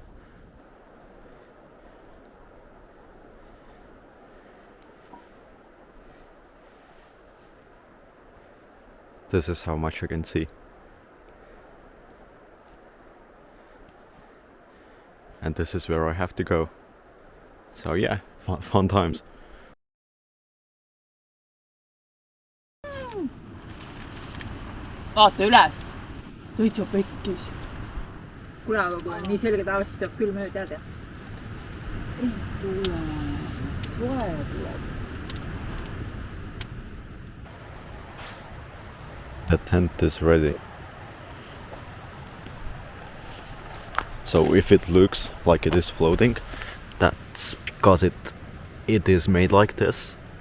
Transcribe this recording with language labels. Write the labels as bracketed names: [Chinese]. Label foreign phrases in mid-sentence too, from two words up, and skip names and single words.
[English] This is how much I can see. And this is where I have to go. So yeah, fun times. [Estonian] vaata üles. Täitsa pekkis. Kuule, aga kui on nii selge tavaliselt tuleb külm öö, tead jah? Ei tule. Soe tuleb. [English] The tent is ready. So if it looks like it is floating, that's because it is made like this.